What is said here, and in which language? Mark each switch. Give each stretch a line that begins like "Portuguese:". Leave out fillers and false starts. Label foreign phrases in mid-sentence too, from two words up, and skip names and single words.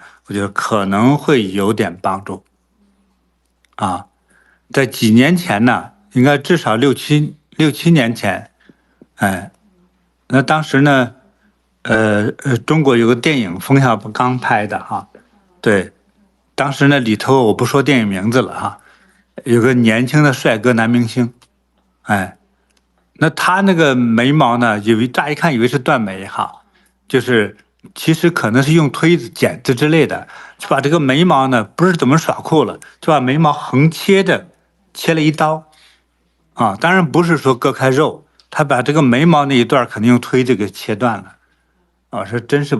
Chinese: 我覺得可能會有點幫助啊。在幾年前呢，應該至少六七年前，那當時呢，中國有個電影冯小刚拍的哈，對，當時呢裡頭我不說電影名字了哈，有個年輕的帥哥男明星，那他那個眉毛呢，乍一看以為是斷眉哈，就是其實可能是用推子、剪子之類的，就把這個眉毛呢，不是怎麼耍酷了，就把眉毛橫切了一刀，啊，當然不是說割開肉，他把這個眉毛那一段肯定用推子給切斷了，啊，說真是